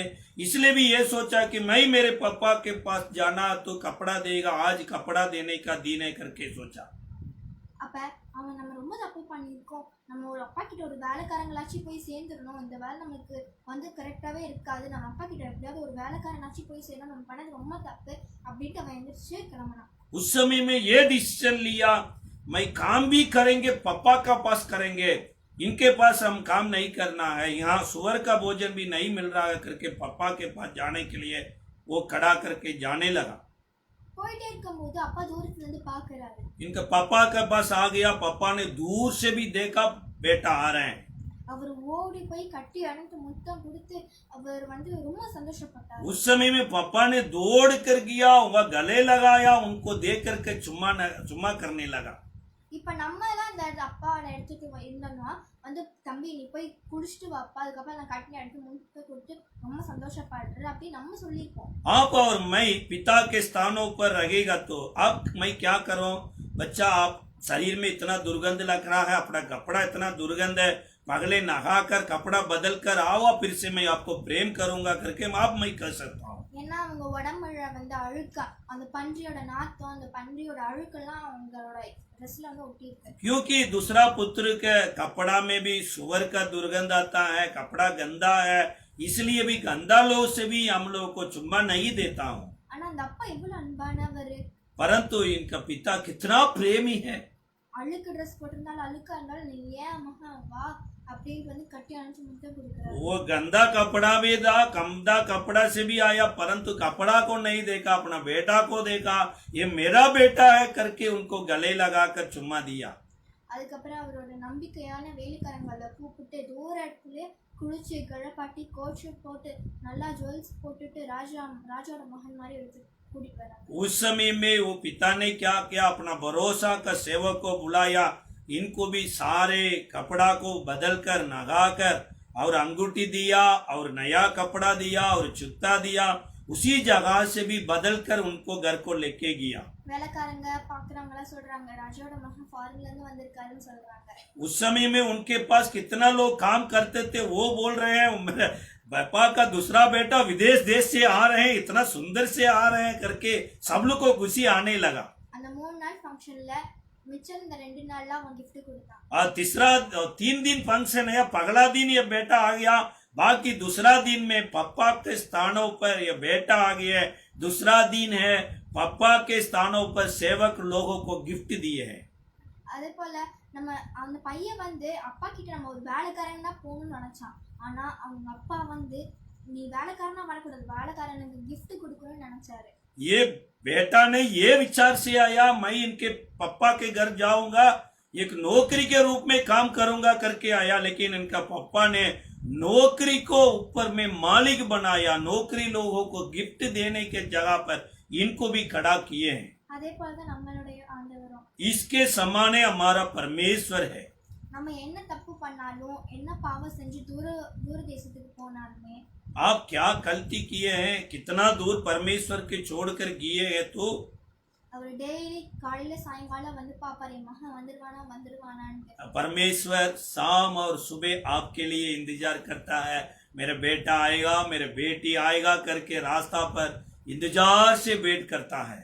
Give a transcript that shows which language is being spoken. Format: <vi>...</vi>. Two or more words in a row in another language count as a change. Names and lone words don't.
<hi>इसलिए भी ये सोचा कि मैं मेरे पापा के पास जाना तो कपड़ा देगा, आज कपड़ा देने का दिन है करके सोचा।</hi> <ta>அப்ப அவன் நம்ம ரொம்ப தப்பு பண்ணியிருக்கோம், நம்ம ஒரு அப்பா கிட்ட ஒரு வேலைக்காரங்களாச்சும் போய் சேர்ந்துடணும், இந்த வேலை நமக்கு வந்து கரெக்டாகவே இருக்காது, நம்ம அப்பா கிட்ட எப்படியாவது ஒரு வேலைக்காரனாச்சும் போய் சேரணும், நம்ம பண்ணது ரொம்ப தப்பு அப்படின்ட்டு அவன் எந்திரிச்சு கிளம்பினான்.</ta> <hi>उस समय में ये डिसीजन लिया, मैं काम भी करेंगे, पापा का पास करेंगे, इनके पास हम काम नहीं करना है, यहाँ सुअर का भोजन भी नहीं मिल रहा है करके पापा के पास जाने के लिए वो खड़ा करके जाने लगा।</hi> <ta>போயிட்டே இருக்கும்போது அப்பா தூரத்துல இருந்து பாக்குறாரு.</ta> <hi>इनका पापा के पास आ गया, पापा ने दूर से भी देखा बेटा आ रहे हैं।</hi> <ta>அவர் ஓடி போய் கட்டி அணைத்து முத்தம் கொடுத்து அவர் வந்து ரொம்ப சந்தோஷப்பட்டார்.</ta> <hi>उस समय में पापा ने दौड़ कर गया, वह गले लगाया, उनको देख करके चुम्मा करने लगा।</hi> <ta>இப்ப நம்ம எல்லாம் இந்த அப்பாவோட இடத்துக்கு இருந்தோம்னா வந்து தம்பி நீ போய் குடிச்சிட்டு வாப்பா, அதுக்கப்புறம் நான் கட்டின எடுத்து முட்டை கொடுத்து ரொம்ப சந்தோஷப்படுற அப்படி நம்ம சொல்லியிருப்போம்.</ta> <hi>आप और मैं पिता के स्थानों पर रहेगा तो अब मैं क्या करूं, बच्चा आप शरीर में इतना दुर्गंध लग रहा है, अपना कपड़ा इतना दुर्गंध है, पगले नहा कर कपड़ा बदल कर आओ, फिर से मैं आपको प्रेम करूंगा करके आप मैं कह सकता हूँ।</hi> <ta>ஏன்னா அவங்க உடம்புல வந்து அழுக்கா அந்த பன்றியோட நாத்தம், அந்த பன்றியோட அழுக்கெல்லாம் அவங்களோட ड्रेसல வந்து ஒட்டி இருக்கு.</ta> <hi>क्योंकि दूसरा पुत्र के कपड़ा में भी सुअर का दुर्गंध आता है, कपड़ा गंदा है, इसलिए भी गंदा लोग से भी हम लोग को चुम्मा नहीं देता हूँ।</hi> <ta>ஆனா அந்த அப்பா எவ்வளவு அன்பானவர்,</ta> <hi>परंतु इनका पिता कितना प्रेमी है।</hi> <ta>அழுக்கு ड्रेस போட்டிருந்தாலும் அழுக்கா இருந்தாலும் நீ ஏன் மகா வா அப்படியே வந்து கட்டி அணைச்சு முத்தம் கொடுக்குறாரு.</ta> <hi>वो गंदा कपड़ा भी था, गंदा कपड़ा से भी आया, परंतु कपड़ा को नहीं देखा, अपना बेटा को देखा, ये मेरा बेटा है करके उनको गले लगाकर चुम्मा दिया।</hi> <ta>அதுக்கப்புறம் அவரோட நம்பிக்கையான வேலைக்காரங்களை கூப்பிட்டு தூர இடத்துல குளிச்சு கிழப்பாட்டி</ta> <en>coat suit</en> <ta>போட்டு நல்லா ஜுவல்ஸ் போட்டுட்டு ராஜாவோட மகன் மாதிரி எடுத்து கூட்டிட்டு வராங்க.</ta> <hi>उस समय में वो पिता ने क्या किया, अपना भरोसा का सेवक को बुलाया, इनको भी सारे कपड़ा को बदल कर नगा कर और अंगूठी दिया और नया कपड़ा दिया और जूता दिया, उसी जगह से भी बदल कर उनको घर को लेके गया।</hi> <ta>வேலைக்காரங்க பாக்குறவங்க சொல்றாங்க ராஜாவோட மகன் ஃபாரின்ல இருந்து வந்திருக்காருன்னு சொல்றாங்க.</ta> <hi>उस समय में उनके पास कितना लोग काम करते थे, वो बोल रहे हैं मेरे पापा का दूसरा बेटा विदेश देश से आ रहे हैं, इतना सुंदर से आ रहे हैं करके सब लोग को खुशी आने लगा।</hi> <ta>அந்த 3 நாள் ஃபங்க்ஷன்ல மிச்சம் இந்த 2 நாள்ல அவன் gift கொடுத்தான்.</ta> <hi>और तीसरा 3 दिन फंक्शन है, पगला दिन ये बेटा आ गया, बाकी दूसरा दिन में पापा के स्थानों पर ये बेटा आ गया है, दूसरा दिन है पापा के स्थानों पर सेवक लोगों को गिफ्ट दिए हैं।</hi> <ta>அதே போல நம்ம அந்த பையன் வந்து அப்பா கிட்ட நம்ம ஒரு வேலைக்காரன் தான் போகணும்னு நினைச்சான். ஆனா அவங்க அப்பா வந்து நீ வேலைக்காரனா வரக்கூடாது, வேலைக்காரனுக்கு gift கொடுக்கணும்னு நினைச்சாரு.</ta> <hi>ये बेटा ने ये विचार से आया, मैं इनके पापा के घर जाऊंगा, एक नौकरी के रूप में काम करूंगा करके आया, लेकिन इनका पापा ने नौकरी को ऊपर में मालिक बनाया, नौकरी लोगों को गिफ्ट देने के जगह पर इनको भी खड़ा किए हैं।</hi> <ta>அதே போல தான் நம்மளுடைய ஆண்டவரும்</ta> <hi>इसके समाने हमारा परमेश्वर है।</hi> <ta>நம்ம என்ன தப்பு பண்ணாலும் என்ன பாவம் செஞ்சு தூர தேசத்துக்கு போனாலுமே</ta> <hi>आप क्या गलती किए हैं, कितना दूर परमेश्वर के छोड़कर किए हैं, तो</hi> <ta>அவர் டெய்லி காலையில சாயங்காலம் வந்து பாப்பாரு என் மகன் வந்துருவானான்னு.</ta> <hi>परमेश्वर शाम और सुबह आपके लिए इंतजार करता है, मेरा बेटा आएगा, मेरे बेटी आएगा करके रास्ता पर इंतजार से वेट करता है।</hi>